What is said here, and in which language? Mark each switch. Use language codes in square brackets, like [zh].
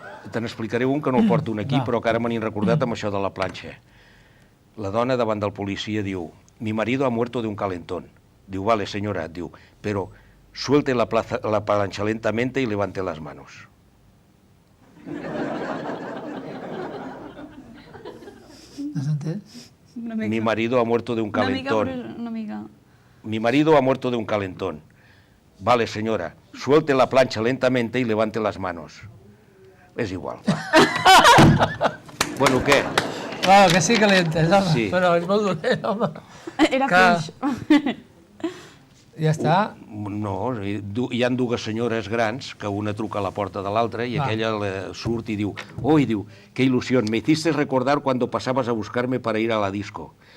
[ca] Te n'explicaré un que no el porto aquí, però que ara me n'he recordat amb això de la planxa. La dona davant del policia diu, [es] mi marido ha muerto de un calentón. Diu, vale, señora, diu, pero suelte la plancha lentamente y levante las manos. [ca] No s'ha entès? [es] Mi marido ha muerto de un calentón. [ca] Una mica. [es] Mi marido ha muerto de un calentón. Vale, señora, suelte la plancha lentamente y levante las manos. [ca] És igual, va. Bueno, què? Claro, que sí que l'he entès, home, Sí. però és molt dolent, home. Era Que- fluix. Ja està. No, hi ha dues senyores grans que una truca a la porta de l'altra i aquella surt i diu, diu, [es] qué ilusión, me hiciste recordar cuando pasabas a buscarme para ir a la disco.